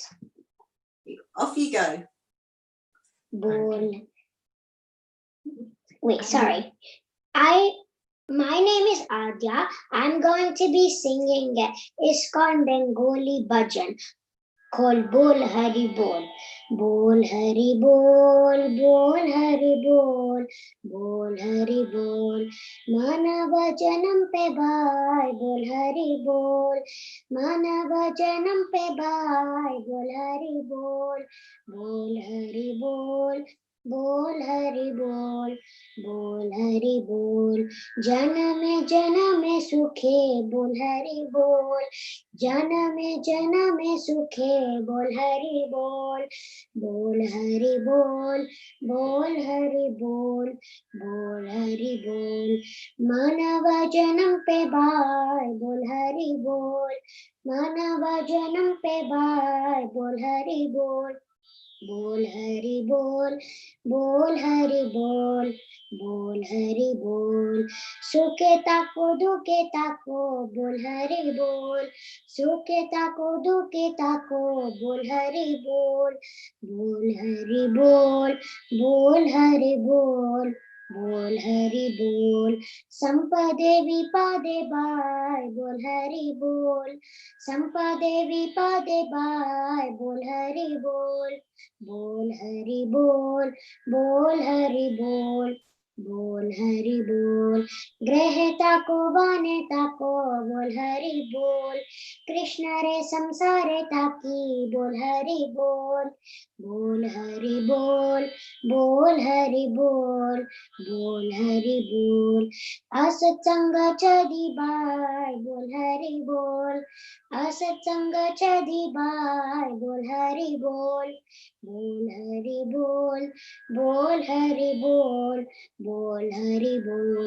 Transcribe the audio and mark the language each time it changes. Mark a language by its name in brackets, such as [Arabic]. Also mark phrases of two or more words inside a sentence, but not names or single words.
[English] Off you go. Bol. Wait, sorry. My name is Adya. I'm going to be singing ISKCON Bengali bhajan called Bol Hari Bol. [Bangla] বল হরি বল, বল হরি বল, বল হরি বল. মানব জনম পে ভাই, বল হরি বল. মানব জনম পে ভাই, বল হরি বল. বল হরি বল. বল হরি বল, বল হরি বল. জনমে জনমে সুখে, বল হরি বল. জনমে জনমে সুখে, বল হরি বল. বল হরি বল, বল হরি বল, বল হরি বল. মানব জনম পে ভাই, বল হরি বল. মানব জনম পে ভাই, বল হরি বল. বল হরি বল, বল হরি বল, বল হরি বল. সুখে থাকো, দুঃখে থাকো, বল হরি বল. সুখে থাকো, দুঃখে থাকো, বল হরি বল. বল হরি বল, বল হরি বল, বল হরি বল. সম্পদে বিপদে ভাই, বল হরি বল. সম্পদে বিপদে ভাই, বল হরি বল. বল হরি বল, বল হরি বল, বল হরি বল. গৃহেতে কো বনেতে কো, বল হরি বল. কৃষ্ণের সংসারে থাকি, বল হরি বল. বল হরি বল, বল হরি বল, বল হরি বল. অসৎ সঙ্গ ছাড়ি ভাই, বল হরি বল. অসৎ সঙ্গ ছাড়ি ভাই, বল হরি বল. বল হরি বল, বল হরি বল, বল হরি বল.